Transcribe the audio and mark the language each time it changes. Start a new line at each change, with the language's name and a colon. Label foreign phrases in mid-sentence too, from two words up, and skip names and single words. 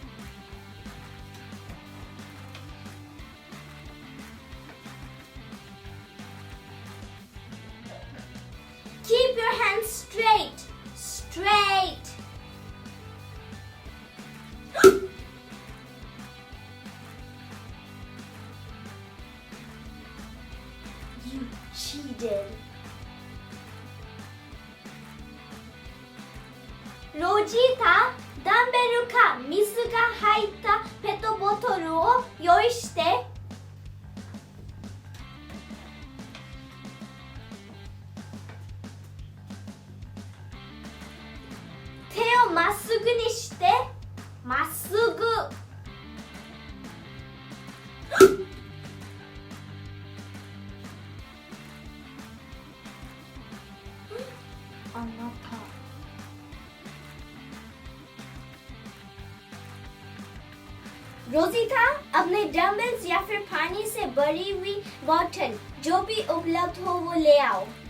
English: Keep your hands straight. Straight. You cheated.
Japanese: ロジータ、ダンベルか水が入ったペットボトルを用意して。手をまっすぐにして。まっすぐ。
Hindi: あなた。रोजिता, अपने डम्बल्स या फिर पानी से भरी हुई बोतल जो भी उपलब्ध हो वो ले आओ।